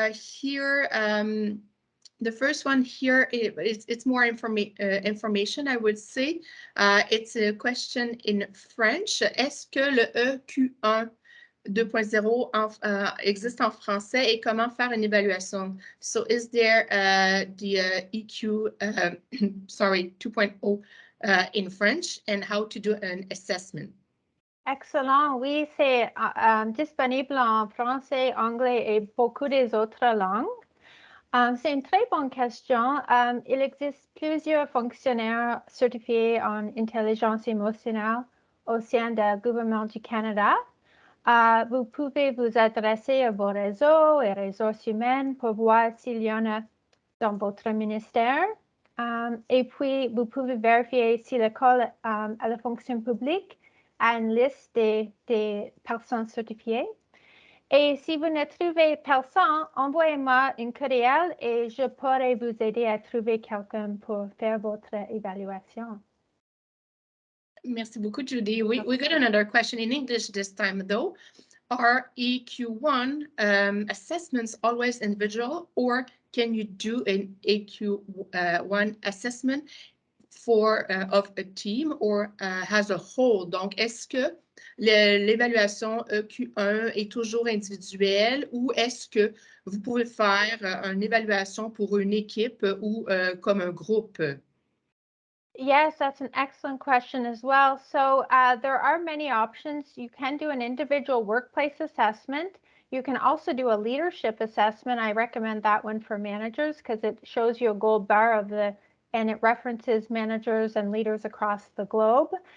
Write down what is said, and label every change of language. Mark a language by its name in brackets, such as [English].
[English] Here, the first one here, it's more information, I would say. It's a question in French. [French] Est-ce que le EQ1 2.0 existe en français et comment faire une évaluation? [English] So is there the EQ, sorry, 2.0 in French, and how to do an assessment? Excellent. [French] Oui, c'est disponible en français, anglais et beaucoup des autres langues. C'est une très bonne question. Il existe plusieurs fonctionnaires certifiés en intelligence émotionnelle au sein du gouvernement du Canada. Vous pouvez vous adresser à vos réseaux et ressources humaines pour voir s'il y en a dans votre ministère. Et puis, vous pouvez vérifier si l'école à la fonction publique a une liste des personnes certifiées. Et si vous ne trouvez personne, envoyez-moi une courriel et je pourrai vous aider à trouver quelqu'un pour faire votre évaluation. Merci beaucoup, Jodi. [English] We got another question in English this time, though. Are EQ1 assessments always individual, or can you do an EQ1 assessment of a team or as a whole? [French] Donc, est-ce que l'évaluation EQ1 est toujours individuelle, ou est-ce que vous pouvez faire une évaluation pour une équipe ou comme un groupe? [English] Yes, that's an excellent question as well. So there are many options. You can do an individual workplace assessment. You can also do a leadership assessment. I recommend that one for managers because it shows you a gold bar and it references managers and leaders across the globe.